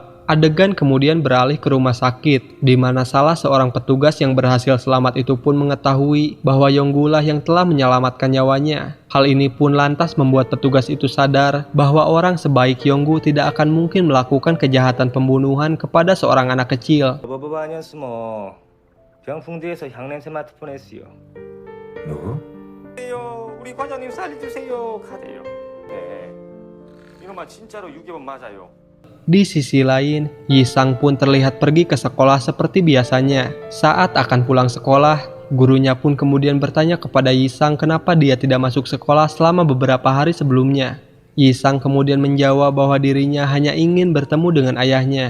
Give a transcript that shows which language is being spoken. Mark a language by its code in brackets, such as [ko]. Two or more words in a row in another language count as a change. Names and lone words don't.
[id] Adegan kemudian beralih ke rumah sakit, di mana salah seorang petugas yang berhasil selamat itu pun mengetahui bahwa Yonggu lah yang telah menyelamatkan nyawanya. Hal ini pun lantas membuat petugas itu sadar bahwa orang sebaik Yonggu tidak akan mungkin melakukan kejahatan pembunuhan kepada seorang anak kecil. [ko] 버버버 아니었으면 병풍지에서 향냄새 맡을 뻔했어요. 누구? 우리 과장님 살려주세요. 가대요. 네. 이놈아 진짜로 유괴범 맞아요. [id] Di sisi lain, Yisang pun terlihat pergi ke sekolah seperti biasanya. Saat akan pulang sekolah, gurunya pun kemudian bertanya kepada Yisang kenapa dia tidak masuk sekolah selama beberapa hari sebelumnya. Yisang kemudian menjawab bahwa dirinya hanya ingin bertemu dengan ayahnya.